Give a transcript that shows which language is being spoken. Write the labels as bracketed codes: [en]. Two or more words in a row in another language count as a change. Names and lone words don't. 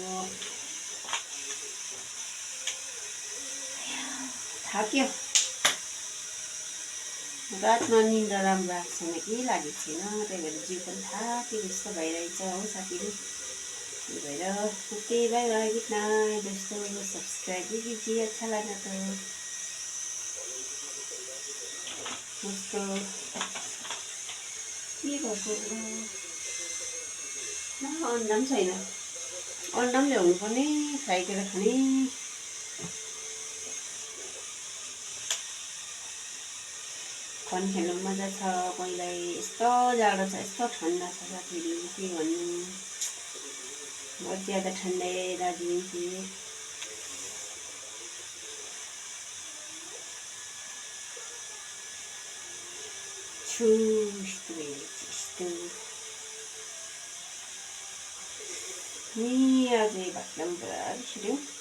[ne] थाक्यो, रातमा निन्द्रा राम्रो आएको छैन कि लागेको छैन, त्यही भएर जिउ पनि थाक्यो जस्तो भइरहेछ हो साथीहरू। त्यही भएर [en] okay, bye bye, good night दोस्तों। [hi] सब्सक्राइब भी कीजिए, अच्छा लगा तो दोस्तों। [ne] के भएको अन्डा पनि छैन, अन्डा पनि ल्याउनु पर्ने, फ्राई गरेर खाने। फोन खेल्नु मजा छ पहिल्यै। यस्तो जाडो छ, यस्तो ठन्डा छ साथीहरू, के भन्नु। [hi] बहुत ज़्यादा ठंडा है दार्जिलिंग की। [ne] आज भातलाई पुरा छिर्यो।